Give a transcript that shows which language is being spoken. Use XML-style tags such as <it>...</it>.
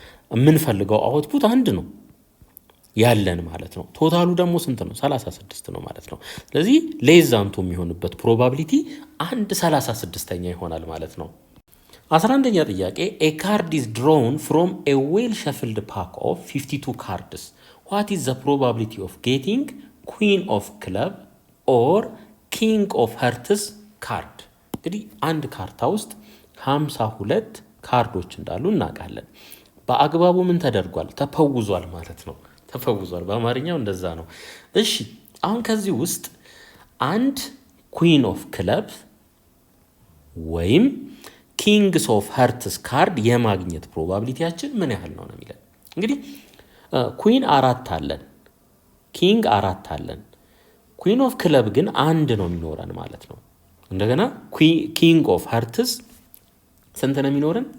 <am>የምንፈልገው አውትፑት 1 ነው ያለን ማለት ነው። ቶታሉ ደግሞ ስንት ነው? 36 ነው ማለት ነው። ስለዚህ ሌዛንቱ የሚሆንበት ፕሮባቢሊቲ 1/36ኛ ይሆናል ማለት ነው። 11ኛ ጥያቄ</am> <en>a card is drawn from a well shuffled pack of 52 cards. What is the probability of getting queen of club or king of hearts card?</en> <am>እንግዲህ አንድ ካርታ ውስጥ 52 ካርዶች እንዳሉ እናውቃለን። በአግባቡ ምን ተደርጓል? ተፈውዟል ማለት ነው። ተፈውዟል በአማርኛው እንደዛ ነው። እሺ አሁን ከዚህ ውስጥ አንድ ኩዊን ኦፍ ክለብ ወይም ኪንግስ ኦፍ ሀርትስ ካርድ የማግኘት ፕሮባቢሊቲያችን ምን ያህል ነው ነው የሚለን። እንግዲህ ኩዊን 4 አለን፣ ኪንግ 4 አለን። ኩዊን ኦፍ ክለብ ግን 1 ነው የሚኖረን ማለት ነው። እንደገና ኪንግ ኦፍ ሀርትስ ስንት ነው የሚኖረን?</am>